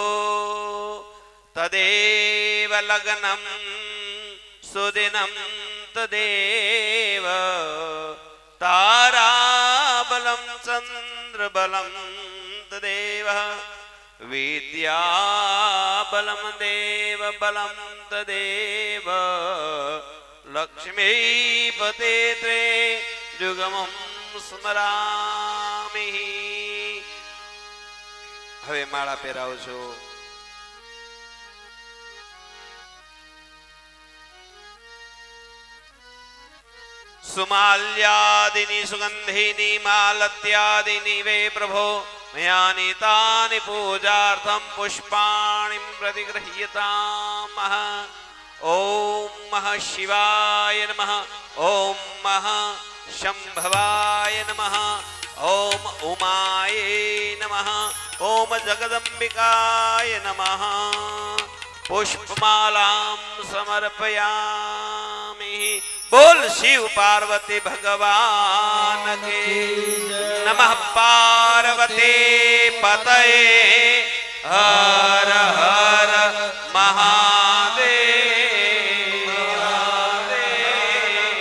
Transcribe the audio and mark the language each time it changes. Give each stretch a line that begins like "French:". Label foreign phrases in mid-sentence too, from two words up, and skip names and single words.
Sanskrit: તદેવ લગ્નમ સુદિનમ તદેવ તારાબલમ ચંદ્રબલમ તદેવ વિદ્યાબલમ દેવબલમ તદેવ લક્ષ્મીપતે ત્રે જુગમં સ્મરામિ.
Gujarati: હવે માળા પહેરાવો છો.
Sanskrit: सुमाल्यादिनी सुगंधिनी मालत्यादिनी वे प्रभो मया नीतानि पूजार्थं पुष्पाणिं प्रतिगृह्यतामः. ओम मः शिवाय नमः. ओम मः शंभवाय नमः. ओम उमाय नमः. ओम जगदंबिकाय नमः. पुष्पमालां समर्पयामि.
Hindi: बोल शिव पार्वती भगवान के नमः.
Sanskrit: पार्वती पतये
Hindi: हर हर महादेव.